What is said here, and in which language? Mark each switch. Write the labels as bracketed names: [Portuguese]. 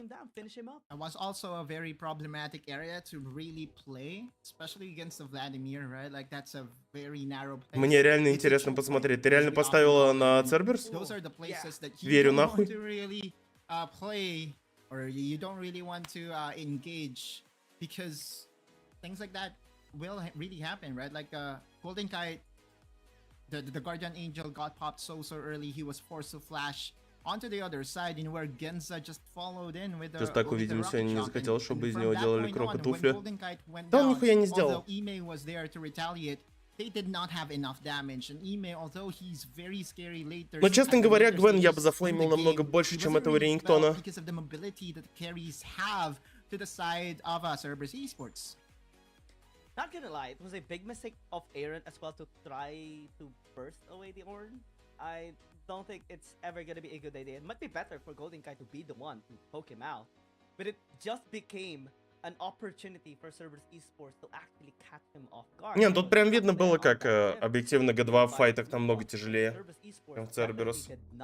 [Russian] Мне реально интересно посмотреть. Ты реально поставила на Церберс? Верю нахуй. [English] Or you don't really want to engage because things like that will really happen, right? Like Golden Kite, the Guardian Angel got popped so early, he was forced to flash onto the other side, and where Genza just followed in with the. [Russian] Just так увидим, сегодня не захотел, чтобы из него делали крока туфли. Да он нихуя не сделал. [English] Was there to retaliate. They did not have enough damage, and Ime, although he's very scary later. [Russian] Но, честно говоря, Гвен я бы зафлеймил намного больше, чем этого Рингтона. [English] Because of the mobility that carries have to the side of Cerberus Esports. Not gonna lie, it was a big mistake of Aaron as well to try to burst away the Ornn. I don't think it's ever gonna be a good idea. It might be better for Golden Kite to be the one to poke him out, but it just became an opportunity for Cerberus Esports to actually catch him off guard. [Russian] Не, тут прям видно было, как объективно G2 в файтах намного тяжелее, чем в Cerberus.